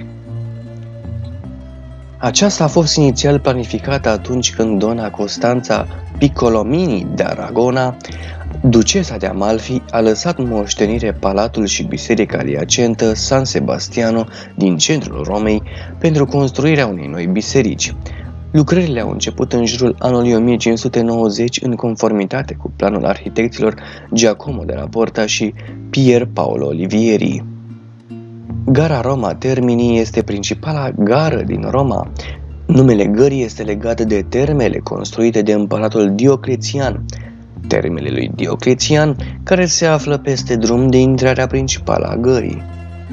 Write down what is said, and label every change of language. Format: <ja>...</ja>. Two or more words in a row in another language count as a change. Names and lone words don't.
<ro>Aceasta a fost inițial planificată atunci când dona Costanța Piccolomini de Aragona, ducesa de Amalfi, a lăsat moștenire palatul și biserica adiacentă San Sebastiano din centrul Romei pentru construirea unei noi biserici. Lucrările au început în jurul anului 1590 în conformitate cu planul arhitecților Giacomo della Porta și Pier Paolo Olivieri. Gara Roma Termini este principala gară din Roma. Numele gării este legat de termele construite de împăratul Dioclețian, termele lui Dioclețian, care se află peste drum de intrarea principală a gării.</ro>